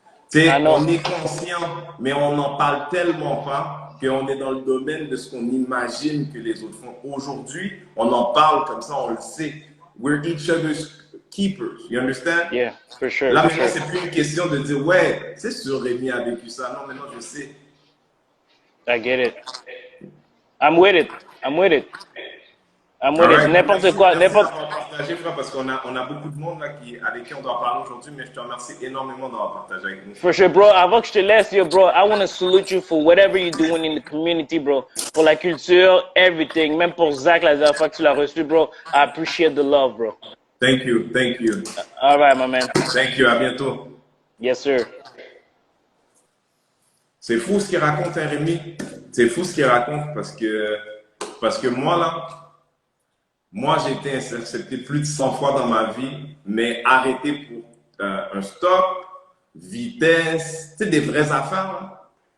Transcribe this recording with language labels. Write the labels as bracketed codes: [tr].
[fr] Tu sais, on est conscient, mais on n'en parle tellement pas qu'on est dans le domaine de ce qu'on imagine que les autres font. Aujourd'hui, on en parle comme ça, on le sait. [en] We're each other's keepers, you understand? Yeah, for sure. [fr] Là, maintenant, c'est plus une question de dire, ouais, c'est sûr, Rémi a vécu ça. Non, maintenant, je sais. [en] I get it. I'm with it. I'm with it. I'm with it. [fr] N'importe quoi, n'importe. Partager, frère, parce qu'on a beaucoup de monde là avec qui on doit parler aujourd'hui, mais je te remercie énormément d'avoir partagé avec nous. [en] For sure, bro. [fr] Avant que je te laisse, [en] yo, bro, I want to salute you for whatever you're doing in the community, bro. [fr] Pour la culture, everything. Même pour Zach, la dernière fois que tu l'as reçu, bro. [en] I appreciate the love, bro. Thank you, thank you. All right, my man. Thank you, [fr] à bientôt. [en] Yes, sir. [fr] C'est fou ce qu'il raconte, hein, Rémi. C'est fou ce qu'il raconte parce que moi, là, moi, j'ai été intercepté plus de 100 fois dans ma vie, mais arrêté pour un stop, vitesse, tu sais, des vraies affaires, là.